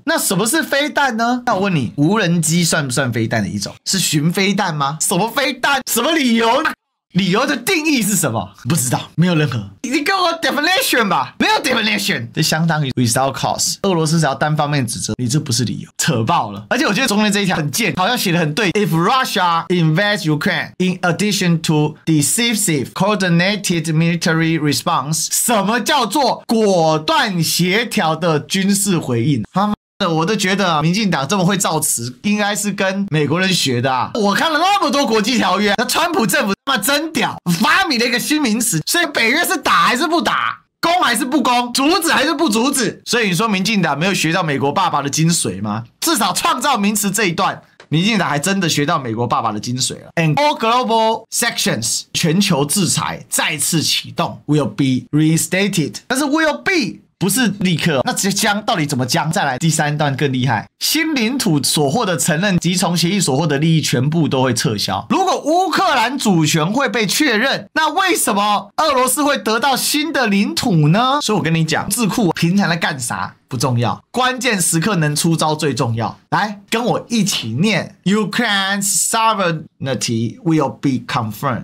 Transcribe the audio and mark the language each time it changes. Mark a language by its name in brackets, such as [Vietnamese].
[Chinese] 那什麼是飛彈呢？那我問你，無人機算不算飛彈的一種？是巡飛彈嗎？什麼飛彈？什麼理由？理由的定義是什麼？不知道，沒有任何。你給我 definition 吧，沒有 definition， 這相當於 [English] without cause。 [Chinese] 俄羅斯只要單方面指責你，這不是理由，扯爆了。而且我覺得中間這一條很賤，好像寫得很對。 [English] If Russia invades Ukraine, in addition to decisive coordinated military response， [Chinese] 什麼叫做果斷協調的軍事回應？我都覺得民進黨這麼會造詞，應該是跟美國人學的啊！我看了那麼多國際條約，那川普政府他媽真屌，發明了一個新名詞。所以北約是打還是不打？攻還是不攻？阻止還是不阻止？所以你說民進黨沒有學到美國爸爸的精髓嗎？至少創造名詞這一段，民進黨還真的學到美國爸爸的精髓了。 [English] And all global sanctions， [Chinese] 全球制裁再次啟動 [English] ，will be reinstated， [Chinese] 但是 [English] will be。 [Chinese] 不是立刻，那這將到底怎麼將？再來第3段更厲害，新領土所獲的承認及從協議所獲的利益全部都會撤銷。如果烏克蘭主權會被確認，那為什麼俄羅斯會得到新的領土呢？所以我跟你講，智庫平常在幹啥不重要，關鍵時刻能出招最重要。 [English] 來，跟我一起念 ：Ukraine's sovereignty will be confirmed.